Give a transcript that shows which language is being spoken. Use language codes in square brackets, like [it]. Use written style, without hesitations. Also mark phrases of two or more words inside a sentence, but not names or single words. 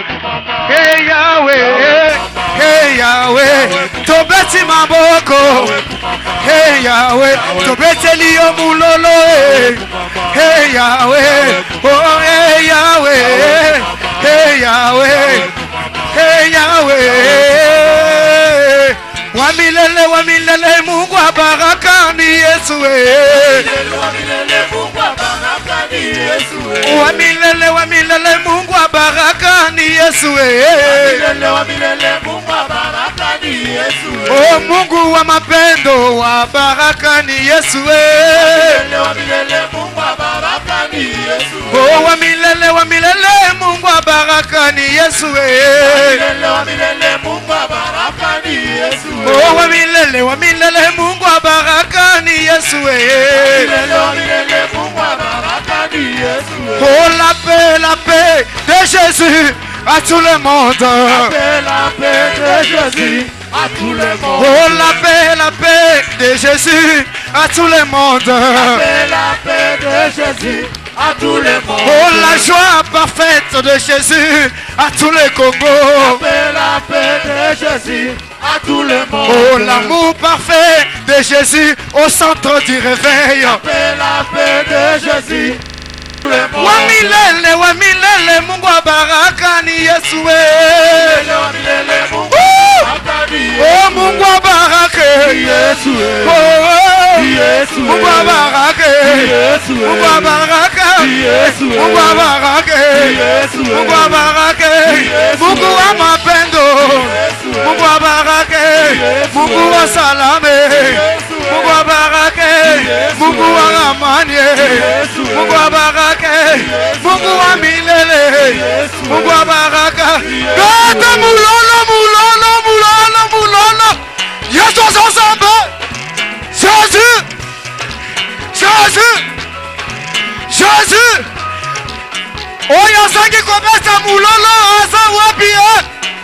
[ln] Hey Yahweh, hey Yahweh, tobeti maboko. Hey Yahweh, tobeti liyo mulolo. Hey Yahweh, oh hey Yahweh, hey Yahweh, hey Yahweh. [sw] Wamilele Mungu wa baraka ni Yesu. Wamilele Mungu wa baraka ni Yesu. Wamilele Mungu wa baraka ni Yesu. Wamilele Mungu wa baraka ni Yesu. Oh Mungu wa mapendo wa baraka ni Yesu. Wamilele Mungu wa baraka ni Yesu. Oh wamilele Mungu wa baraka ni Yesu. Wamilele Mungu wa baraka ni Yesu. Oh wamilele Mungu wa baraka ni Yesu. Wamilele Mungu wa baraka ni Yesu. [fr] Oh la paix de Jésus à tout le monde. La paix de Jésus à tout le monde. Oh la paix de Jésus à tout le monde. La paix de Jésus à tout le monde. Oh la joie parfaite de Jésus à tout le Congo. La paix de Jésus à tout le monde. Oh l'amour parfait de Jésus au centre du réveil. La paix de Jésus. [sw] Wamilele Mungu wa baraka ni Yesu. Oh Mungu wa baraka Yesu. Mungu wa baraka Mungu wa baraka Mungu wa baraka Mungu wa baraka Mungu wa mapendo Mungu wa baraka Mungu wa salame Mungu wa baraka Mungu wa amani Mungu wa baraka Mungu wa milele Mungu wa baraka [ln] Gata mulolo [sw] Yesu ensemble Jésus [ln] Oya sangi kobesa mulolo asa wapi